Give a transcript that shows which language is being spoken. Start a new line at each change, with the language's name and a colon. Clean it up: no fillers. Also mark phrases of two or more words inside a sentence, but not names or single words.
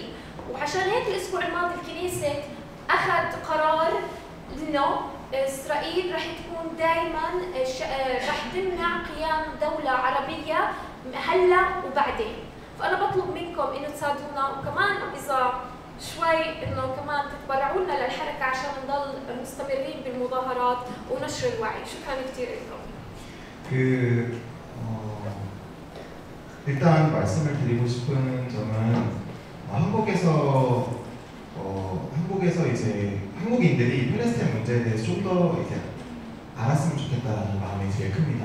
Arabic: وعشان هيك الاسبوع الماضي الكنيسة اخذ قرار انه اسرائيل رح تكون دائما رح تمنع قيام دوله عربيه هلا وبعدين. فانا بطلب منكم انه تساعدونا، وكمان اذا شوي انه كمان تتبرعوا لنا للحركه عشان نضل مستمرين بالمظاهرات ونشر الوعي. شكرا كثير لكم.
Korean: 일단 말씀을 드리고 싶은 점은 한국에서 이제 한국인들이 팔레스타인 문제에 대해서 좀 더 이제 알았으면 좋겠다라는 마음이 제일 큽니다.